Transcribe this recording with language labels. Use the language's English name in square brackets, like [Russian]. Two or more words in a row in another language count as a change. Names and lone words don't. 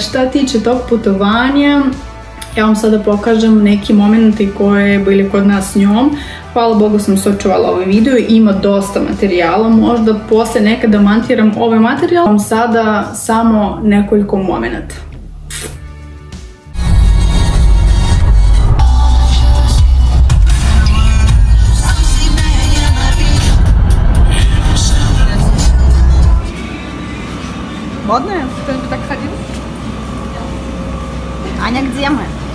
[Serbian] Šta tiče tog putovanja, ja vam sada pokažem neki momenti koje bili kod nas s njom. Hvala Bogu sam sačuvala ovaj video, ima dosta materijala, možda poslije nekada montiram ovaj materijal. Vam sada samo nekoliko momenata. [Russian] Модно? Кто-нибудь так ходил? Аня, где мы?